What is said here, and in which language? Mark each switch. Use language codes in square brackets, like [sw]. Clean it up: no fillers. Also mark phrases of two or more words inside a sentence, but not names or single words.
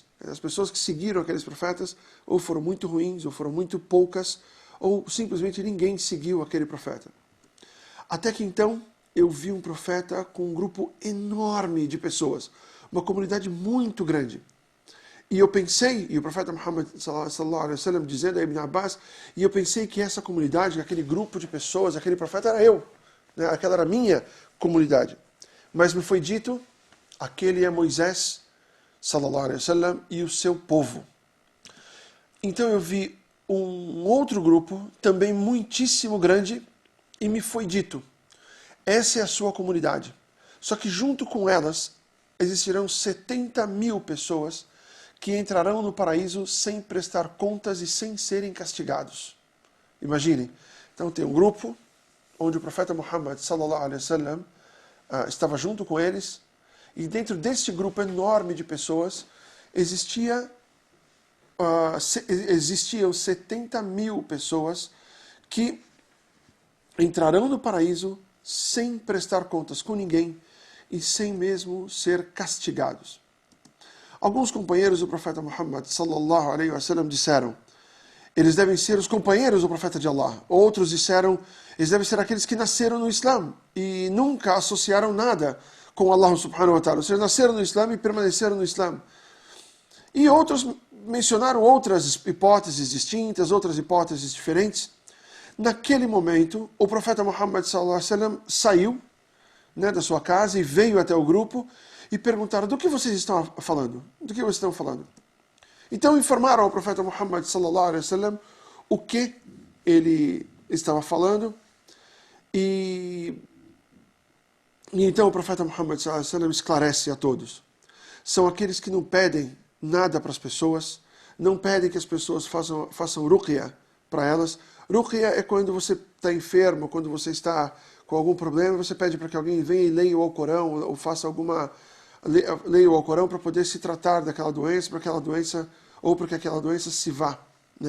[pt] As pessoas que seguiram aqueles profetas ou foram muito ruins, ou foram muito poucas, ou simplesmente ninguém seguiu aquele profeta. Até que então eu vi um profeta com um grupo enorme de pessoas, uma comunidade muito grande. E eu pensei, e o profeta Muhammad [ar] صلى الله عليه وسلم [pt] dizendo a Ibn Abbas, e eu pensei que essa comunidade, aquele grupo de pessoas, aquele profeta era eu, né? Aquela era a minha comunidade. Mas me foi dito, aquele é Moisés [ar] صلى الله عليه وسلم [pt] e o seu povo. Então eu vi um outro grupo, também muitíssimo grande, e me foi dito, essa é a sua comunidade. Só que junto com elas existirão 70.000 pessoas que entrarão no paraíso sem prestar contas e sem serem castigados. Imaginem, então tem um grupo onde o profeta Muhammad [ar] صلى الله عليه وسلم [pt] estava junto com eles, e dentro deste grupo enorme de pessoas existiam 70.000 pessoas que entrarão no paraíso sem prestar contas com ninguém e sem mesmo ser castigados. Alguns companheiros do profeta Muhammad [ar] صلى الله عليه وسلم [pt] disseram, eles devem ser os companheiros do profeta de Allah. Outros disseram, eles devem ser aqueles que nasceram no Islã e nunca associaram nada com Allah [ar] سبحانه وتعالى. [pt] Ou seja, nasceram no Islã e permaneceram no Islã. E outros mencionaram outras hipóteses distintas, outras hipóteses diferentes. Naquele momento, o profeta Muhammad [ar] صلى الله عليه وسلم [pt] saiu, né, da sua casa e veio até o grupo e perguntaram, do que vocês estão falando? Do que vocês estão falando? Então informaram ao profeta Muhammad [ar] صلى الله عليه وسلم [pt] o que ele estava falando, e então o profeta Muhammad [ar] صلى الله عليه وسلم [pt] esclarece a todos. São aqueles que não pedem nada para as pessoas, não pedem que as pessoas façam ruqya para elas. Ruqya é quando você está enfermo, quando você está com algum problema, você pede para que alguém venha e leia o Alcorão, ou faça leia o Alcorão para poder se tratar daquela doença, para que aquela doença se vá, né?